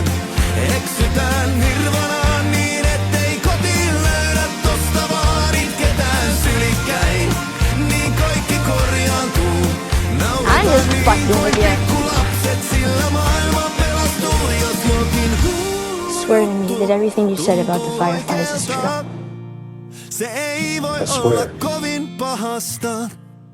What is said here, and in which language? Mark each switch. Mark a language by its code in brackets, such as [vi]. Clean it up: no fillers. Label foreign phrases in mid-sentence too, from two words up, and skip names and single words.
[fi] Eksytään nirvanaan niin, ettei kotiin löydä tosta vaan itketään sylikkäin. Niin kaikki korjaantuu, naurataan niin kuin pikkulapset, sillä maailma pelastuu, jos jokin [en] Swear to me that everything you said about the fireflies is true. [fi] se ei voi [en] I swear. [fi] olla kovin pahasta.